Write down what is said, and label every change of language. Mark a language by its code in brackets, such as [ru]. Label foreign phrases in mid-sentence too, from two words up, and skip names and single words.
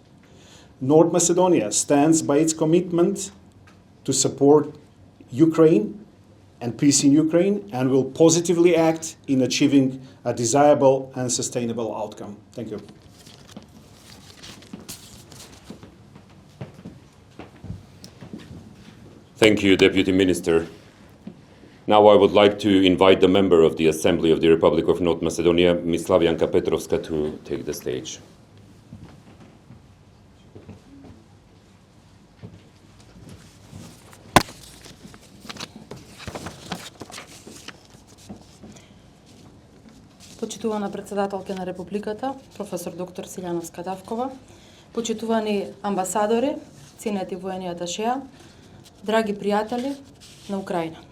[en] North Macedonia stands by its commitment to support Ukraine and peace in Ukraine, and will positively act in achieving a desirable and sustainable outcome. Thank you. Thank you, Deputy Minister. Now I would like to invite the member of the Assembly of the Republic of North Macedonia, Ms. Slavianka Petrovska, to take the stage. [mk] Почитувана председателка на Републиката, професор доктор Силјановска Давкова, почитувани амбасадори, ценети воени аташеа, драги пријатели на Украина.